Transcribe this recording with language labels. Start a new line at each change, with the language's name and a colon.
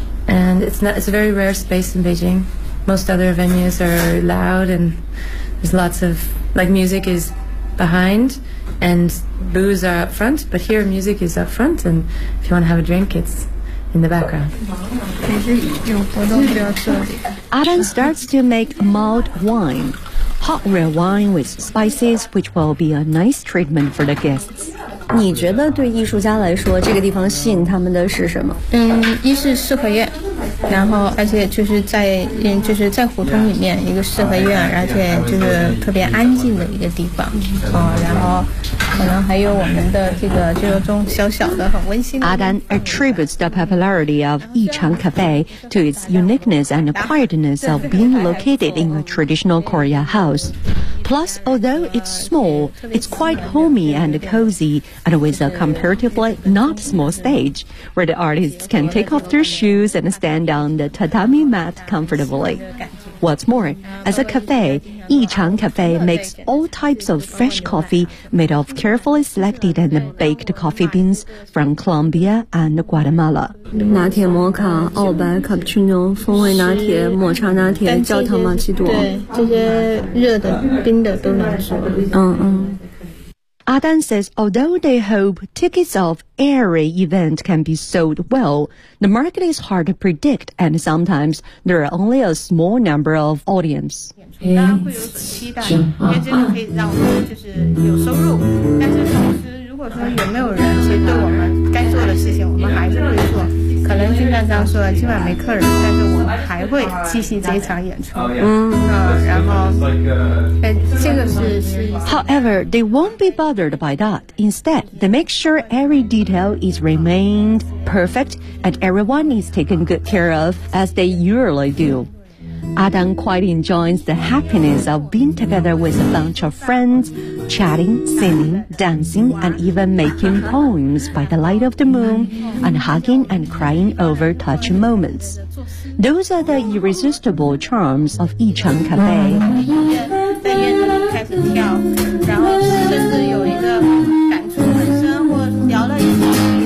English: and it's a very rare space in Beijing. Most other venues are loud and there's lots of like music is behind and booze are up front, but here music is up front and if you want to have a drink it's in the background. Adam starts to make mulled wine, hot red wine with spices which will be a nice treatment for the guests.
Chinese: 你觉得对艺术家来说这个地方吸引他们的是什么一是四合院然后而且就是在就是在胡同里面一个四合院而且就是特别安静的一个地方、然后可能还有我们的这个就是种小小的很温馨的
English: Adan attributes the popularity of Yichang Cafe to its uniqueness and quietness of being located in a traditional Korea house plus although it's small it's quite homey and cozyand with a comparatively not small stage where the artists can take off their shoes and stand on the tatami mat comfortably. What's more, as a cafe, Yichang Cafe makes all types of fresh coffee made of carefully selected and baked coffee beans from Colombia and Guatemala.
Chinese: 拿铁摩卡、澳白、卡布奇诺、风味拿铁、抹茶拿铁、焦糖玛奇朵。对，这些热的、冰的都能吃。嗯嗯。
English: Adan says although they hope tickets of every event can be sold well, the market is hard to predict and sometimes there are only a small number of audience.
Chinese: 大家会有所期待因为这个可以让我们就是有收入但是同时如果说有没有人其实对我们该做的事情我们还是会做可能经常这样说今晚没客人但是我们还会继续这场演出然后这个是
English: However, they won't be bothered by that. Instead, they make sure every detail is remained perfect and everyone is taken good care of as they usually do. Adam quite enjoys the happiness of being together with a bunch of friends, chatting, singing, dancing, and even making poems by the light of the moon and hugging and crying over touching moments. Those are the irresistible charms of Yicheng Cafe.
Chinese: 在椰子开始跳，然后甚至有一个感触很深，我聊了一会儿。